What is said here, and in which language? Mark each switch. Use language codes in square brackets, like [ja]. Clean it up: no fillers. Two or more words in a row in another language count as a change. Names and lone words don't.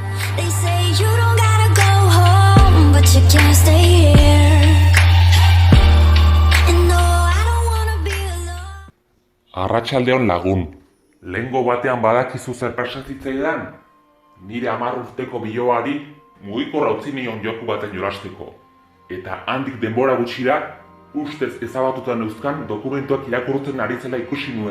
[en] They say you don't gotta go home, but you can't stay here. And no, I don't wanna be alone. [eu] Arratsaldeon lagun, lehengo batean badakizu zer pasazitzaidan? Nire 10 urteko biloari mugikorra utzi nion joku baten jolasteko. Eta handik denbora gutxira, ustez ezabatuta neuzkan dokumentuak irakurtzen ari zela ikusi nuen.